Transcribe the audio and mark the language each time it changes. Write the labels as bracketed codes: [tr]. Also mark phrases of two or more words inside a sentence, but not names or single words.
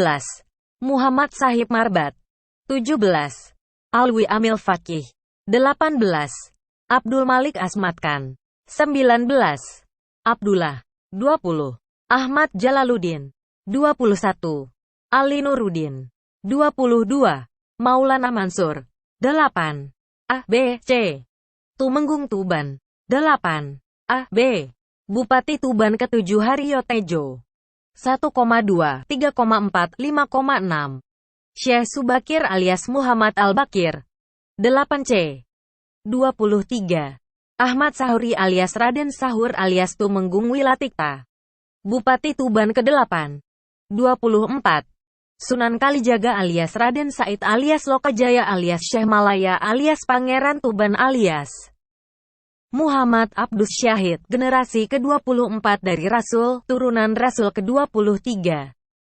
[id] Muhammad Sahib Marbat. 17. Alwi Amil Fakih. 18. Abdul Malik Asmat Khan. 19. Abdullah. 20. Ahmad Jalaluddin. 21. Ali Nuruddin. 22. Maulana Mansur. 8. A. B. C. Tumenggung Tuban. 8. A. B. Bupati Tuban ke-7 Haryo Tejo. 1,2, 3,4, 5,6. Syekh Subakir alias Muhammad Al-Bakir. 8 C. 23. Ahmad Sahuri alias Raden Sahur alias Tumenggung Wilatikta. Bupati Tuban ke-8. 24. Sunan Kalijaga alias Raden Said alias Lokajaya alias Syekh Malaya alias Pangeran Tuban alias Muhammad Abdus Syahid, generasi ke-24 dari Rasul, turunan Rasul ke-23.